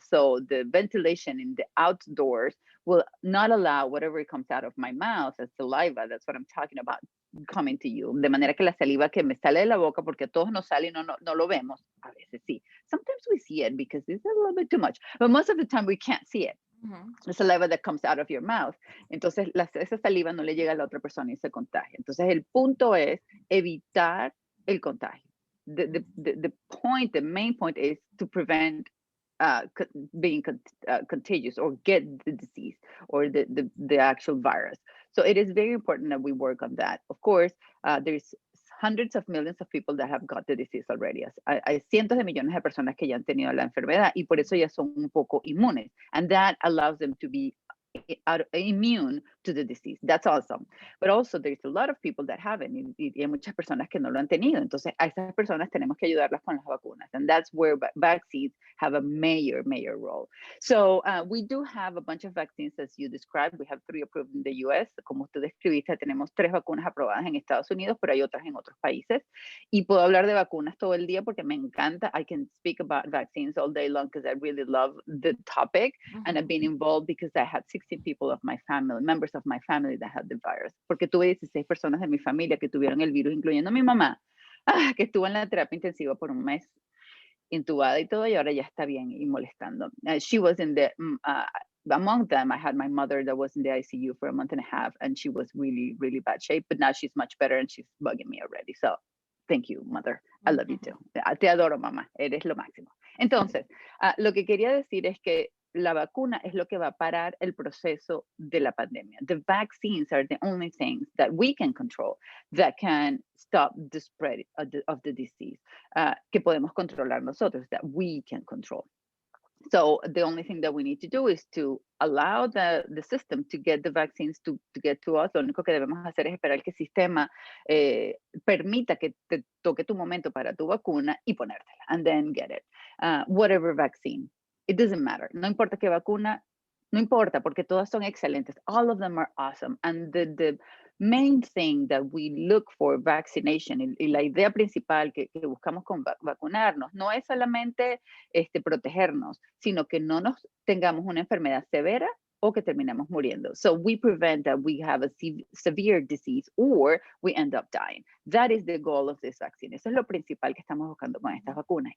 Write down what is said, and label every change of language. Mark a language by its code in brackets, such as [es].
[en] So the ventilation in the outdoors will not allow whatever comes out of my mouth as saliva, that's what I'm talking about, coming to you. [es] De manera que la saliva que me sale de la boca, porque a todos nos sale y no lo vemos, a veces sí. [en] Sometimes we see it because it's a little bit too much, but most of the time we can't see it. The saliva that comes out of your mouth. [es] Entonces, esa saliva no le llega a la otra persona y se contagia. Entonces, el punto es evitar el contagio. [en] The main point is to prevent being contagious or get the disease or the actual virus. So it is very important that we work on that. Of course, there's hundreds of millions of people that have got the disease already. [es] Hay cientos de millones de personas que ya han tenido la enfermedad y por eso ya son un poco inmunes. [en] And that allows them to be immune to the disease. That's awesome. But also there's a lot of people that haven't, [es] y hay muchas personas que no lo han tenido. Entonces a esas personas tenemos que ayudarlas con las vacunas. [en] And that's where vaccines have a major role. So we do have a bunch of vaccines as you described. We have 3 approved in the US. [es] Como usted describiste, tenemos 3 vacunas aprobadas en Estados Unidos, pero hay otras en otros países. Y puedo hablar de vacunas todo el día porque me encanta. [en] I can speak about vaccines all day long because I really love the topic. And I've been involved because I had 16 people of my family, members of my family that had the virus. [es] Porque tuve 16 personas de mi familia que tuvieron el virus, incluyendo mi mamá, que estuvo en la terapia intensiva por un mes, intubada y todo, y ahora ya está bien y molestando. [en] She was in the, among them, I had my mother that was in the ICU for a month and a half, and she was really bad shape, but now she's much better and she's bugging me already. So thank you, mother. I love you too. [es] Te adoro, mamá. Eres lo máximo. Entonces, lo que quería decir es que la vacuna es lo que va a parar el proceso de la pandemia. [en] The vaccines are the only things that we can control that can stop the spread of the disease, [es] que podemos controlar nosotros, [en] that we can control. So the only thing that we need to do is to allow the system to get the vaccines to get to us. [es] Lo único que debemos hacer es esperar que el sistema permita que te toque tu momento para tu vacuna y ponértela, [en] and then get it. Whatever vaccine. It doesn't matter. [es] No importa qué vacuna, no importa, porque todas son excelentes. [en] All of them are awesome. And the main thing that we look for vaccination, [es] y la idea principal que buscamos con vacunarnos, no es solamente protegernos, sino que no nos tengamos una enfermedad severa o que terminemos muriendo. [en] So we prevent that we have a severe disease or we end up dying. That is the goal of this vaccine. [es] Eso es lo principal que estamos buscando con estas vacunas.